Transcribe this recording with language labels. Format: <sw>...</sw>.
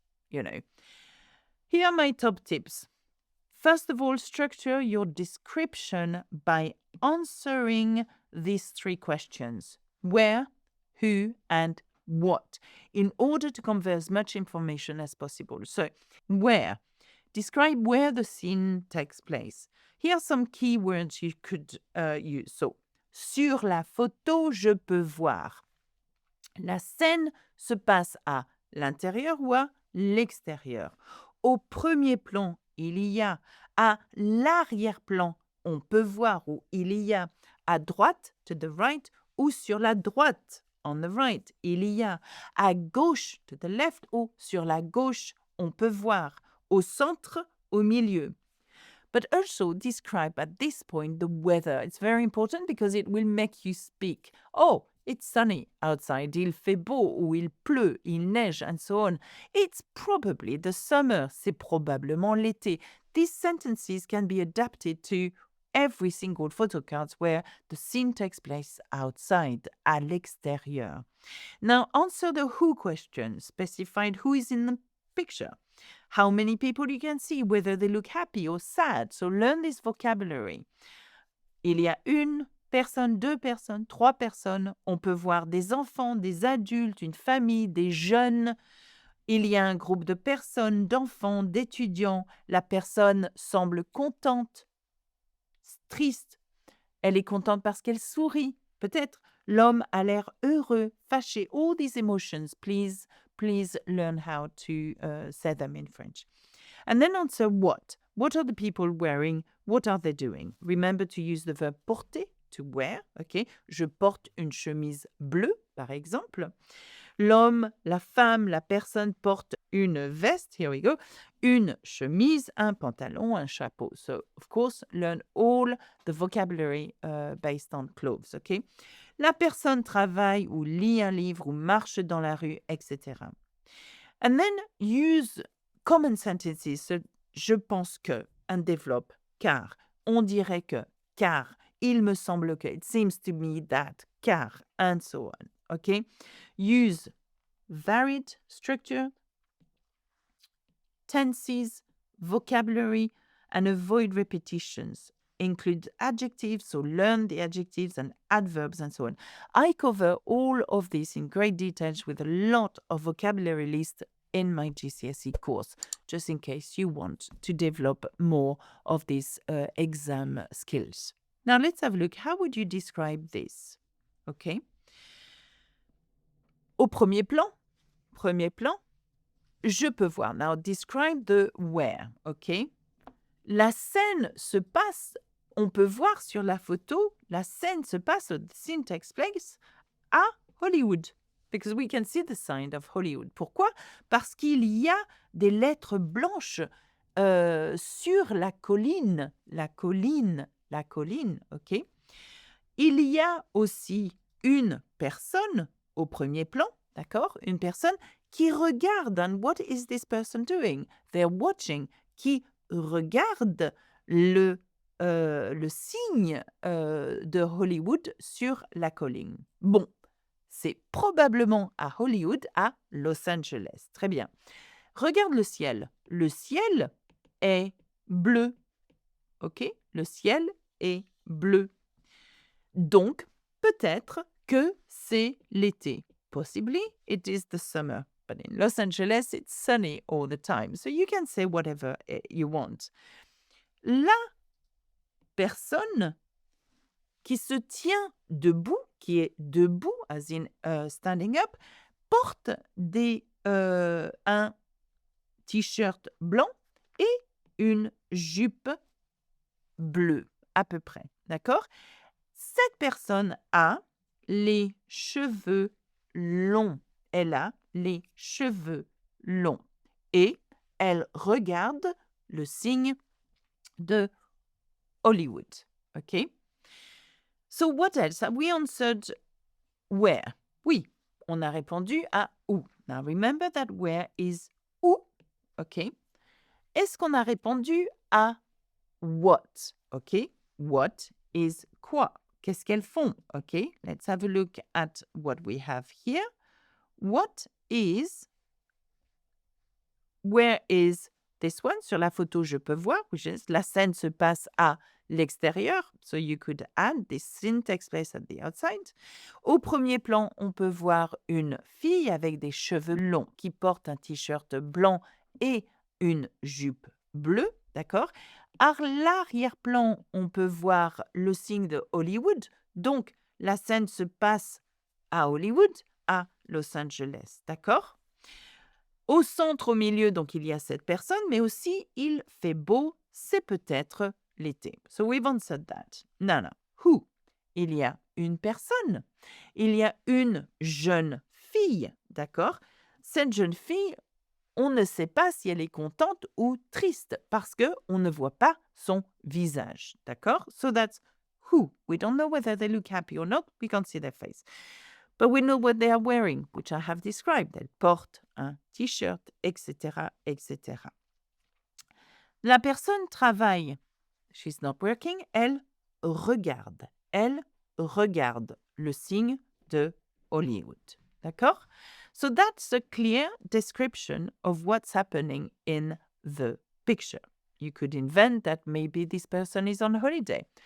<en>Here are my top tips. First of all, structure your description by answering these 3 questions. Where, who, and what, in order to convey as much information as possible. So, where? Describe where the scene takes place. Here are some key words you could use.</en> <fr>So, sur la photo, je peux voir. La scène se passe à l'intérieur ou à l'extérieur. Au premier plan, il y a. À l'arrière-plan, on peut voir ou il y a. À droite,</fr> <en>to the right,</en> <fr>ou sur la droite,</fr> <en>on the right,</en> <fr>il y a. À gauche,</fr> <en>to the left,</en> <fr>ou sur la gauche, on peut voir. Au centre, au milieu.</fr> <en>But also describe at this point the weather. It's very important because it will make you speak. Oh, it's sunny outside,</en> <fr>il fait beau, ou il pleut, il neige,</fr> <en>and so on. It's probably the summer,</en> <fr>c'est probablement l'été.</fr> <en>These sentences can be adapted to every single photo cards where the scene takes place outside,</en> <fr>à l'extérieur.</fr> <en>Now, answer the who question, specified who is in the picture. How many people you can see, whether they look happy or sad. So learn this vocabulary.</en> <fr>Il y a une personne, 2 personnes, 3 personnes. On peut voir des enfants, des adultes, une famille, des jeunes. Il y a un groupe de personnes, d'enfants, d'étudiants. La personne semble contente, triste. Elle est contente parce qu'elle sourit. Peut-être l'homme a l'air heureux, fâché.</fr> <en>All these emotions, please learn how to say them in French. And then answer what. What are the people wearing? What are they doing? Remember to use the verb porter, to wear. Okay.</en> <fr>Je porte une chemise bleue, par exemple. L'homme, la femme, la personne porte une veste,</fr> <en>here we go,</en> <fr>une chemise, un pantalon, un chapeau.</fr> <en>So, of course, learn all the vocabulary based on clothes, okay?</en> <fr>La personne travaille ou lit un livre ou marche dans la rue, etc.</fr> <en>And then use common sentences. So,</en> <fr>je pense que,</fr> <en>and</en> <fr>développe, car, on dirait que, car, il me semble que,</fr> <en>it seems to me that, car, and so on. Okay? Use varied structure, tenses, vocabulary, and avoid repetitions. Include adjectives, so learn the adjectives and adverbs and so on. I cover all of this in great details with a lot of vocabulary lists in my GCSE course, just in case you want to develop more of these exam skills. Now let's have a look. How would you describe this? Okay.</en> <fr>Au premier plan, je peux voir.</fr> <en>Now describe the where, okay?</en> <fr>La scène se passe, on peut voir sur la photo, la scène se passe,</fr> <en>the scene takes place</en> <fr>à Hollywood.</fr> <en>Because we can see the sign of Hollywood.</en> <fr>Pourquoi? Parce qu'il y a des lettres blanches sur la colline. La colline, ok? Il y a aussi une personne au premier plan, d'accord? Une personne qui regarde.</fr> <en>And what is this person doing? They're watching.</en> <fr>Qui regarde le signe de Hollywood sur la colline. Bon, c'est probablement à Hollywood, à Los Angeles. Très bien. Regarde le ciel. Le ciel est bleu. OK? Le ciel est bleu. Donc, peut-être que c'est l'été.</fr> <en>Possibly, it is the summer. But in Los Angeles, it's sunny all the time. So you can say whatever you want.</en> <fr>La personne qui se tient debout, qui est debout,</fr> <en>as in standing up,</en> <fr>porte un t-shirt blanc et une jupe bleue, à peu près. D'accord? Cette personne a les cheveux longs. Elle a les cheveux longs. Et elle regarde le signe de Hollywood.</fr> <en>OK? So what else? We answered where.</en> <fr>Oui, on a répondu à où.</fr> <en>Now remember that where is où. OK?</en> <fr>Est-ce qu'on a répondu à what?</fr> <en>OK? What is</en> <fr>quoi? Qu'est-ce qu'elles font?</fr> <en>OK? Let's have a look at what we have here. What is, where is this one?</en> <fr>Sur la photo, je peux voir, la scène se passe à l'extérieur.</fr> <en>So you could add this scene takes place at the outside.</en> <fr>Au premier plan, on peut voir une fille avec des cheveux longs qui porte un t-shirt blanc et une jupe bleue, d'accord? À l'arrière-plan, on peut voir le signe de Hollywood. Donc, la scène se passe à Hollywood, à Los Angeles, d'accord? Au centre, au milieu, donc il y a cette personne, mais aussi il fait beau, c'est peut-être l'été.</fr> <en>So we've answered that. Nana, who?</en> <fr>Il y a une personne. Il y a une jeune fille, d'accord? Cette jeune fille, on ne sait pas si elle est contente ou triste parce qu'on ne voit pas son visage, d'accord?</fr> <en>So that's who. We don't know whether they look happy or not. We can't see their face. But we know what they are wearing, which I have described.</en> <fr>Elle porte un t-shirt, etc., etc. La personne travaille.</fr> <en>She's not working.</en> <fr>Elle regarde. Elle regarde le signe de Hollywood. D'accord?</fr> <en>So that's a clear description of what's happening in the picture. You could invent that maybe this person is on holiday.</en>